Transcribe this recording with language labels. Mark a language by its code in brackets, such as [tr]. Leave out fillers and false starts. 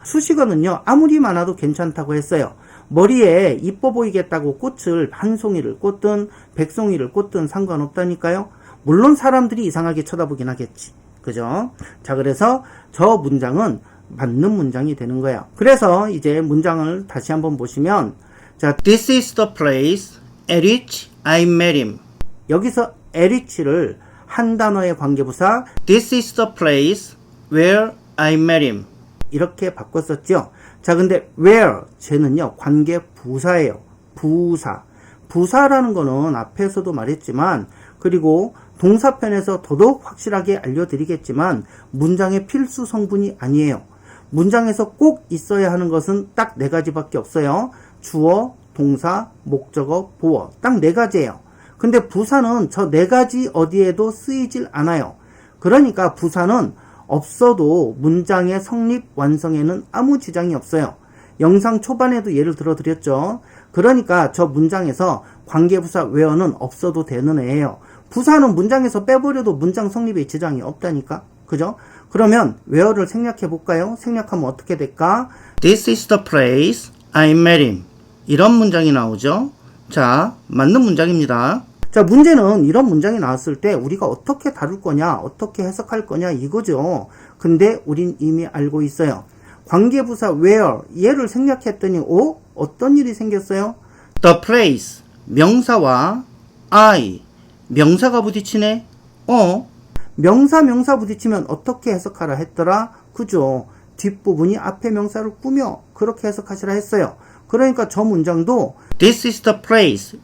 [ko] 수식어는요, 아무리 많아도 괜찮다고 했어요. 머리에 이뻐 보이겠다고 꽃을 한 송이를 꽂든 백송이를 꽂든 상관없다니까요. 물론 사람들이 이상하게 쳐다보긴 하겠지. 그죠? 자, 그래서 저 문장은 맞는 문장이 되는 거예요. 그래서 이제 문장을 다시 한번 보시면 자, [en] This is the place at which I met him. 여기서 at which를 [ko] 한 단어의 관계부사 [en] This is the place where I met him [ko] 이렇게 바꿨었죠. 자, 근데 where 쟤는요 관계부사예요. 부사라는 거는 앞에서도 말했지만 그리고 동사편에서 더더욱 확실하게 알려드리겠지만 문장의 필수 성분이 아니에요. 문장에서 꼭 있어야 하는 것은 딱 4가지밖에 없어요. 주어, 동사, 목적어, 보어. 딱 4가지예요. 근데 부사는 저 네 가지 어디에도 쓰이질 않아요. 그러니까 부사는 없어도 문장의 성립, 완성에는 아무 지장이 없어요. 영상 초반에도 예를 들어 드렸죠. 그러니까 저 문장에서 관계부사 where는 없어도 되는 애예요. 부사는 문장에서 빼버려도 문장 성립에 지장이 없다니까. 그죠? 그러면 where를 생략해 볼까요? 생략하면 어떻게 될까? [en] This is the place I met him. [ko] 이런 문장이 나오죠. 자, 맞는 문장입니다. 자, 문제는 이런 문장이 나왔을 때 우리가 어떻게 다룰 거냐, 어떻게 해석할 거냐 이거죠. 근데 우린 이미 알고 있어요. 관계부사 where 얘를 생략했더니 어떤 일이 생겼어요? The place 명사와 I 명사가 부딪히네. 명사 부딪히면 어떻게 해석하라 했더라? 그죠? 뒷부분이 앞에 명사를 꾸며 그렇게 해석하시라 했어요. 그러니까 저 문장도 [en] This is the place.